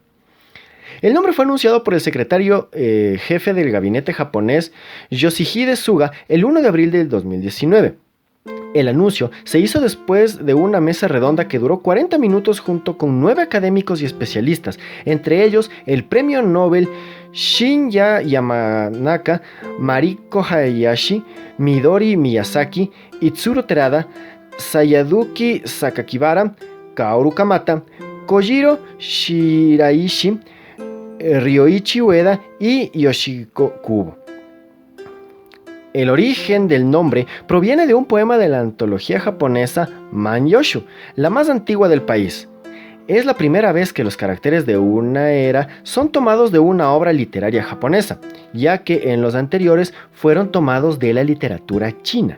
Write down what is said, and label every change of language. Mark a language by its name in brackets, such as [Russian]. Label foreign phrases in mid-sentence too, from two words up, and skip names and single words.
[Spanish] El nombre fue anunciado por el secretario jefe del gabinete japonés Yoshihide Suga el 1 de abril del 2019. El anuncio se hizo después de una mesa redonda que duró 40 minutos junto con 9 académicos y especialistas, entre ellos el premio Nobel Shinya Yamanaka, Mariko Hayashi, Midori Miyazaki, Itsuro Terada, Sayaduki Sakakibara, Kaoru Kamata, Kojiro Shiraishi, Ryoichi Ueda y Yoshiko Kubo. El origen del nombre proviene de un poema de la antología japonesa Man-yoshu, la más antigua del país. Es la primera vez que los caracteres de una era son tomados de una obra literaria japonesa, ya que en los anteriores fueron tomados de la literatura china.